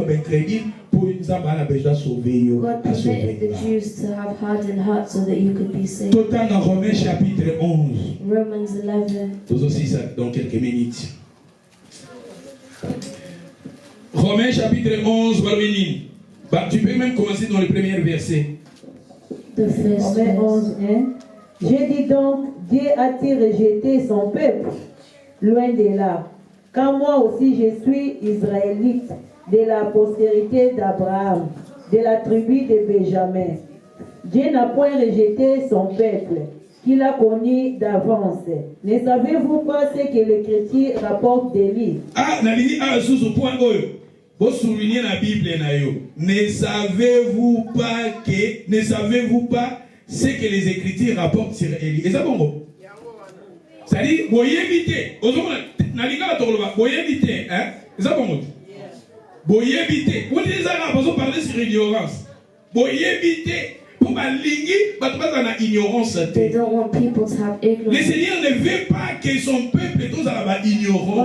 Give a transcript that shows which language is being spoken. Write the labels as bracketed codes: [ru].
[en] God permitted the Jews to have hardened hearts so that you could be saved. [fr] Romains chapitre 11. [en] Romans 11. [fr] Nous aussi ça dans quelques minutes. Romains chapitre 11, tu peux même commencer dans le premier verset. Romains 11, 1. J'ai dit donc, Dieu a-t-il rejeté son peuple? Loin de là. Car moi aussi je suis israélite, de la postérité d'Abraham, de la tribu de Benjamin. Dieu n'a point rejeté son peuple, qu'il a connu d'avance. Ne savez-vous pas ce que l'Écriture rapporte d'Élie? Sous point vous soulignez la Bible. Ne savez-vous pas ce que les Écritures rapportent sur Élie? Et ça bon? C'est-à-dire, vous évitez. Vous évitez. Ça bon? Vous évitez. Vous dites ça, vous parlez sur l'ignorance. Vous évitez. [en] They don't want people to have ignorance. [fr] Le Seigneur ne veut pas que son peuple soit ignorant.